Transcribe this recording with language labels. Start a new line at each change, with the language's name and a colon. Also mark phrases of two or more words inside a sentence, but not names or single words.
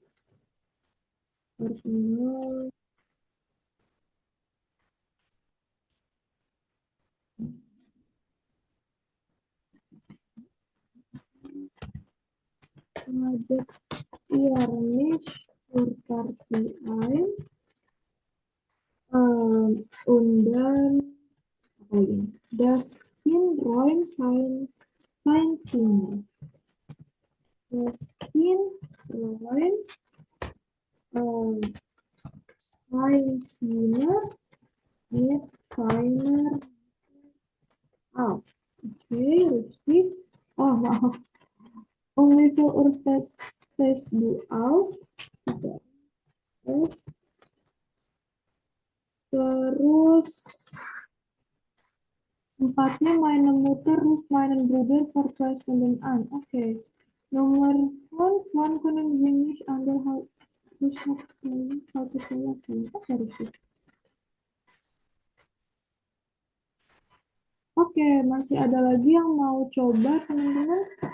German: Artinya ladek ihr mich berarti ein. Und dann
Indonesian: apa lagi?
German: Das Kind räumt sein Zimmer. Das Kind räumt sein Zimmer mit seiner Okay, richtig.
Indonesian: Oh, maaf.
German: Um wie viel Uhr stehst du auf?
Indonesian: Terus empatnya
German: meine Mutter ruft meinen Bruder vor 2 Stunden an. Okay. Nomor 5, wann können Sie mich an der Haltestelle abholen? Okay, richtig.
Indonesian: Oke, masih ada lagi yang mau coba teman-teman?